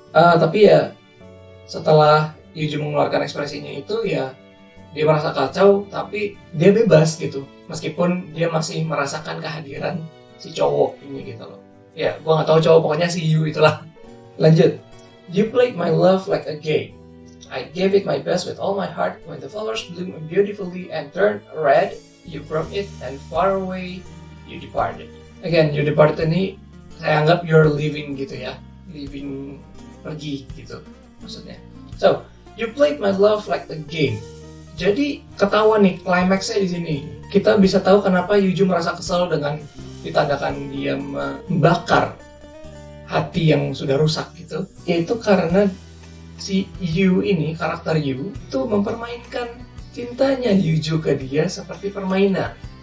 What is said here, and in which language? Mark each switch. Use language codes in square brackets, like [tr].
[id] Tapi ya setelah Yuju mengeluarkan ekspresinya itu ya dia merasa kacau tapi dia bebas gitu, meskipun dia masih merasakan kehadiran si cowok ini gitu loh. Ya gua nggak tahu cowok, pokoknya si you itulah. Lanjut. [en] You played my love like a game. I gave it my best with all my heart. When the flowers bloomed beautifully and turned red, you broke it, and far away you departed. [id] Again, you departed ini saya anggap [en] you're leaving [id] gitu ya, leaving, pergi gitu maksudnya. [en] So, you played my love like a game. [id] Jadi ketahuan nih climaxnya di sini. Kita bisa tahu kenapa Yuju merasa kesal dengan ditandakan dia membakar hati yang sudah rusak gitu. Yaitu karena si Yu ini, karakter Yu itu mempermainkan cintanya Yuju ke dia seperti permainan.